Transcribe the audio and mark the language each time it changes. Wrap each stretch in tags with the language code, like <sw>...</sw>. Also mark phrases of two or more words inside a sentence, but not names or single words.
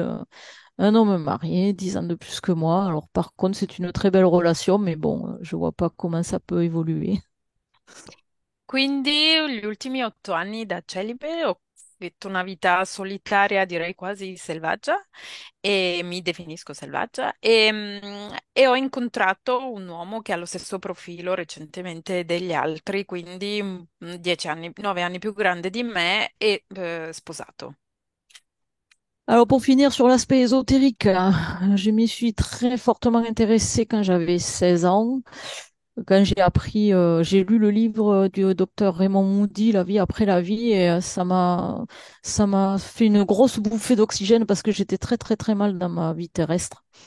<fr>Un homme marié, 10 ans de plus que moi. Alors par contre, c'est une très belle relation, mais bon, je vois pas comment ça peut évoluer.</fr> <it>Quindi gli ultimi 8 anni da celibe ho vissuto una vita solitaria, direi quasi selvaggia, e mi definisco selvaggia, e ho incontrato un uomo che ha lo stesso profilo recentemente degli altri, quindi 10 anni, 9 anni più grande di me e sposato.</it> <fr>Alors pour finir sur l'aspect ésotérique, hein, je m'y suis très fortement intéressée quand j'avais 16 ans. Quand j'ai appris, j'ai lu le livre du docteur Raymond Moody, La vie après la vie, et ça m'a fait une grosse bouffée d'oxygène parce que j'étais très très très mal dans ma vie terrestre.</fr>